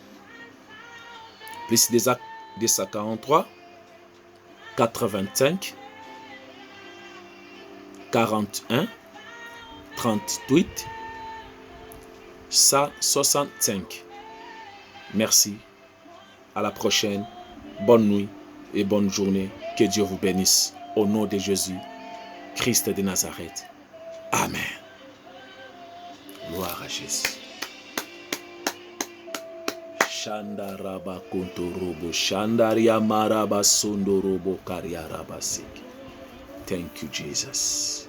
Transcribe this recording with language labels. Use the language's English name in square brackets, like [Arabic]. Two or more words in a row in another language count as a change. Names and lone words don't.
[French] Plus 243 425 41 38 165. Merci. À la prochaine. Bonne nuit et bonne journée. Que Dieu vous bénisse. Au nom de Jésus, Christ de Nazareth. Amen. Gloire à Jésus. Shandaraba kontorobo. Shandaria maraba sondorobo kariaraba sik. [English] Thank you, Jesus.